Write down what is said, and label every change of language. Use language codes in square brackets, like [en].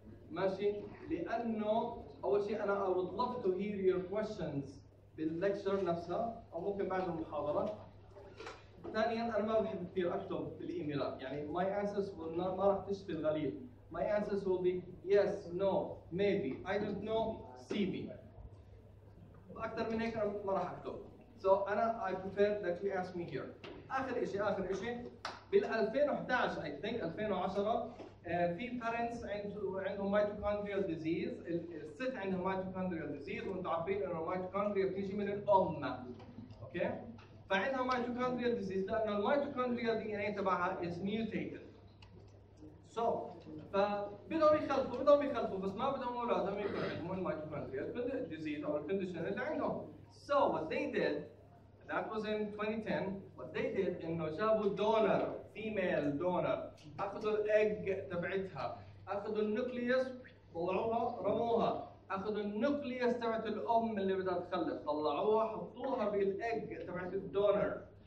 [ar] ماشي؟ لأنه أول شيء أنا [en] I would love to hear your questions [ar] بالlecture نفسها أو ممكن بعد المحاضرة. ثانيا أنا ما بحب كثير أكتب بالإيميلات، يعني [en] my answers will not [ar] ما راح تشفي الغليل. [en] My answers will be yes, no, maybe, I don't know, see me. [ar] أكثر من هيك أنا ما راح أكتب. [en] So أنا I prefer that you ask me here. [ar] آخر شيء بال 2011 [en] I think [ar] 2010 في parents عندهم mitochondrial disease، الست عندهم mitochondrial disease وأنتم عارفين إنه الميتوكوندريا بتيجي من الأم. أوكي؟ فعندها mitochondrial disease لأن الميتوكوندريال DNA تبعها is mutated. So فبدهم يخلفوا بس ما بدهم أولادهم يكون عندهم الميتوكوندريال disease أو الكونديشن اللي عندهم. [en] So what they did, [ar] that was in 2010, what they did إنه جابوا donor, female donor، أخذوا الإج تبعتها، أخذوا النوكليوس طلعوها رموها، أخذوا النوكليوس تبعت الأم اللي بدها تخلف، طلعوها حطوها بالإج تبعت الدونر.